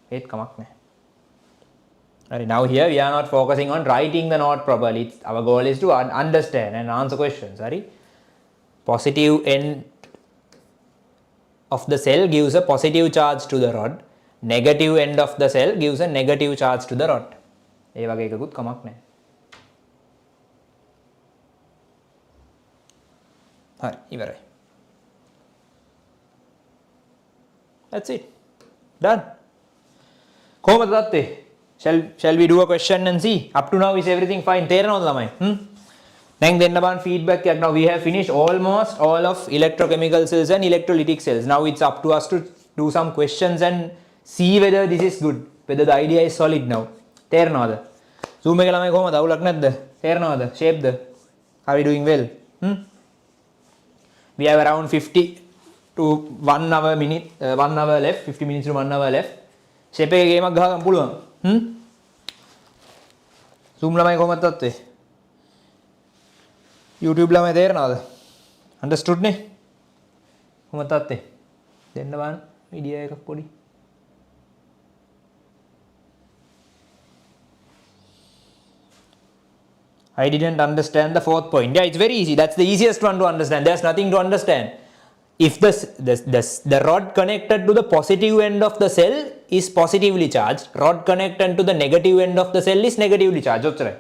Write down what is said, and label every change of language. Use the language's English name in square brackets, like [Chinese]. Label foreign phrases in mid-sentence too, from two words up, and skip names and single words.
[English] Now here we are not focusing on writing the note properly. Our goal is to understand and answer questions. Positive end of the cell gives a positive charge to the rod. Negative end of the cell gives a negative charge to the rod. [Sinhala] ඒ වගේ එකකුත් කමක් නැහැ. හරි ඉවරයි. [English] That's it. Done. [Sinhala] කොහොමද දත්තේ? [English] Shall we do a question and see? Up to now is everything fine? [Sinhala] තේරෙනවද ළමයි? දැන් දෙන්න බලන්න feedback එකක්. [English] Now we have finished almost all of electrochemical cells and electrolytic cells. Now it's up to us to do some questions and see whether this is good, whether the idea is solid now. [Sinhala] තේරෙනවද? Zoom එක ළමයි කොහමද? අවුලක් නැද්ද? තේරෙනවද? Shape ද? [English] Are we doing well? We have around 50 to 1 hour left, 50 minutes to 1 hour left. [Sinhala] Shape එකේ ගේමක් ගහගන්න පුළුවන්. Zoom ළමයි කොහමද තත්ත්වය? YouTube ළමයි තේරෙනවද? Understood නේ? කොහමද තත්ත්වය? දෙන්න බලන්න වීඩියෝ එකක් පොඩි. [English] I didn't understand the fourth point. Yeah, it's very easy. That's the easiest one to understand. There's nothing to understand. If the rod connected to the positive end of the cell is positively charged, rod connected to the negative end of the cell is negatively charged.